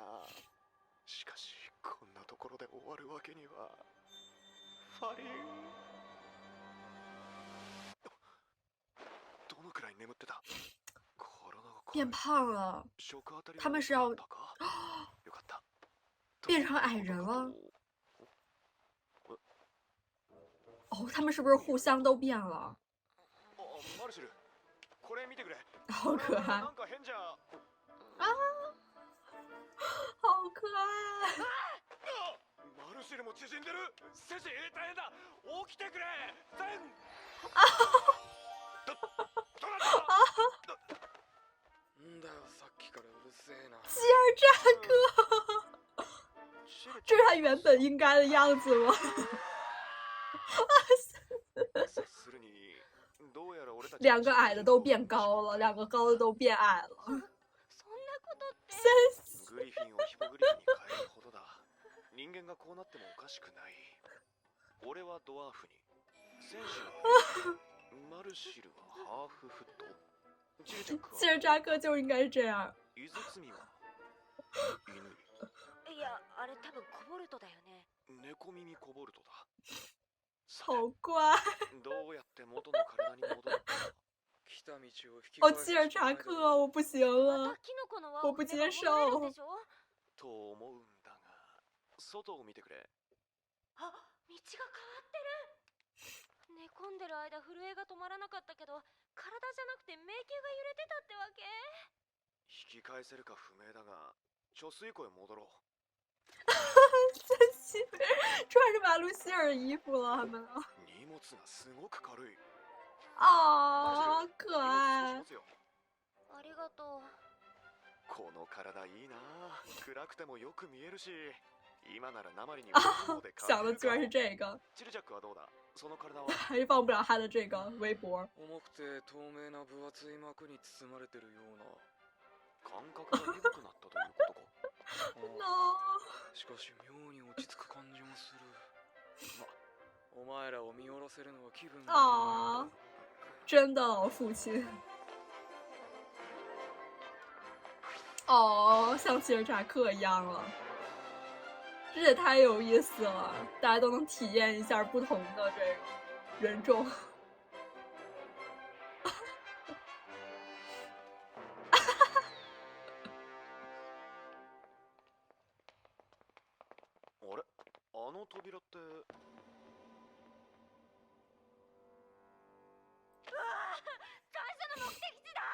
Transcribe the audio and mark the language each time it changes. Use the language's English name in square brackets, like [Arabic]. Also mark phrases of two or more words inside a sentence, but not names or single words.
[Japanese] しかしこんなところで終わるわけには。ファリン、どのくらい眠ってた？体が [Chinese] 变胖了， [Japanese] 食当たりは [Chinese] 他们是要 [Japanese] 多かったか？よかった。 [Chinese] 变成矮人了。哦，他们是不是互相都变了？ [Japanese] マルシル、これ見てくれ。 [Chinese] 好可愛。 [Japanese] なんか変じゃ。 [Chinese] 啊，好可愛。 [Japanese] マルシルも縮んでる。セシ、大変だ。起きてくれ。ゼン。どなた？んだよ、さっきからうるせえな。 [Chinese] 吉尔扎克，这是他原本应该的样子吗？两个矮的都变高了，两个高的都变矮了。 [Japanese] そんなことって。グリフィンをヒポグリフィンに変えるほどだ。人間がこうなってもおかしくない。俺はドワーフに、戦士はマルシルはハーフフット、 [Chinese] 吉尔扎克就应该是这样。 [Japanese] イズツミは犬。いや、あれ多分コボルトだよね。猫耳コボルトだ。 [Chinese] 好乖。 [Japanese] どうやって元の体に戻るか。来た道を引き [Chinese] 哦，吉尔扎克，我不行了， [Japanese] キノコの輪 [Chinese] 我不 [Japanese] を踏めば [Chinese] 接受 [Japanese] 戻れるんで。しょ？と思うんだが、外を見てくれ。あ、道が変わってる。寝込んでる間震えが止まらなかったけど、体じゃなくて迷宮が揺れてたってわけ？引き返せるか不明だが、貯水湖へ戻ろう。 [Chinese] 真心穿着马路希尔衣服了，他们啊。 [Japanese] 荷物がすごく軽い。哦，可愛い。ありがとう。この体いいな。暗くてもよく見えるし、今なら鉛に [Chinese] 想的居然是这个。 [Japanese] チルジャックはどうだ？その体は [Chinese] 还是忘不了他的这个微博。 [Japanese] 重くて透明な分厚い膜に包まれてるような。感覚が鈍くなったということか。しかし妙に落ち着く感じもする。お前らを見下ろせるのは気分が [Chinese] 啊，真的老父亲。哦，像吉尔扎克一样了，这也太有意思了，大家都能体验一下不同的这个人种。 [Japanese] あれ？あの扉って。最初の目的地だ。